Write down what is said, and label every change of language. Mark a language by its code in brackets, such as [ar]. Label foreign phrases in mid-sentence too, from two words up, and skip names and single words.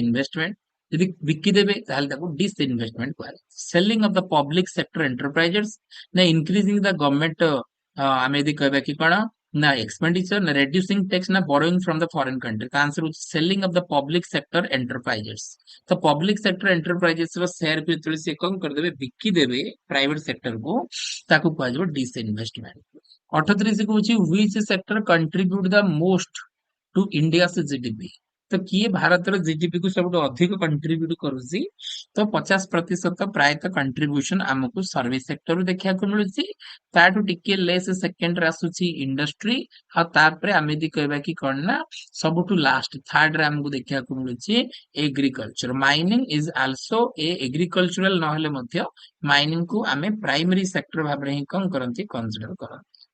[en] ଇନଭେଷ୍ଟମେଣ୍ଟ [or] ଯଦି ବିକିଦେବେ ତାହେଲେ ତାକୁ [en] dis investment କୁହାଯାଏ selling of the public sector enterprisers ନା increasing the government [or] ଆମେ ଯଦି କହିବା କି କଣ ନା [en] ଏକ୍ସପେଣ୍ଡିଚର ନା reducing tax ନା borrowing from the foreign country ତ ଆନ୍ସର ହଉଛି selling of the public sector enterprisers ତ public sector enterprises ର ସେୟାର [or] କୁ ଯେତେବେଳେ ସେ କଣ କରିଦେବେ ବିକିଦେବେ [en] ପ୍ରାଇଭେଟ ସେକ୍ଟରକୁ [or] ତାକୁ କୁହାଯିବ [en] dis investment 38 କହୁଛି which sector contribute the most to India's GDP [or] ତ କିଏ ଭାରତର ଜିଡିପି କୁ ସବୁଠୁ ଅଧିକ କଣ୍ଟ୍ରିବ୍ୟୁଟ କରୁଛି ତ 50% ପ୍ରାୟତଃ କଣ୍ଟ୍ରିବ୍ୟୁସନ ଆମକୁ ସର୍ଭିସ ସେକ୍ଟରରୁ ଦେଖିବାକୁ ମିଳୁଛି ତାଠୁ ଟିକେ ଲେସ୍ ସେକେଣ୍ଡରେ ଆସୁଛି ଇଣ୍ଡଷ୍ଟ୍ରି ଆଉ ତାପରେ ଆମେ ଯଦି କହିବା କି କଣ ନା ସବୁଠୁ [en] last third [or] ରେ ଆମକୁ ଦେଖିବାକୁ ମିଳୁଛି [en] agriculture mining is also a agricultural [or] ନହେଲେ ମଧ୍ୟ ମାଇନିଂ କୁ ଆମେ [en] primary sector [or] ଭାବରେ ହିଁ କଣ କରନ୍ତି କନସିଡର କରନ୍ତି